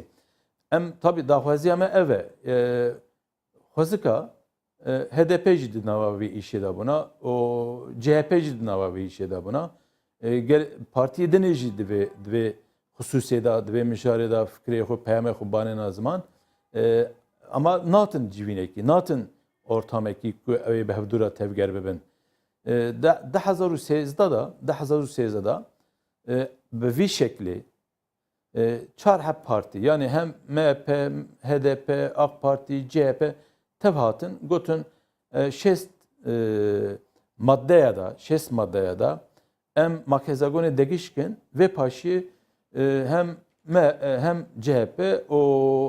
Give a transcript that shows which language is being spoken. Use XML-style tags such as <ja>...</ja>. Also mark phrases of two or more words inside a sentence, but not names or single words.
<ku>Em tabii daxwaziya me ev e xwezika HDP jî di nava vê îşê de bûna o CHP jî di nava vê îşê de bûna partiyê dinê jî di vê xusûsê de di vê mijarê de fikrê xwe peyamê xwe banêna ziman ama natin civînekî natin ortamekî ku ew ê bi hevdûra tevger bibin. 2013 da bi vî şeklê çar hep parti yani hem MHP, HDP, AK Parti, CHP tev hatin gotin şest maddeye da em makezagonê degişkin ve paşî hem CHP o</ku>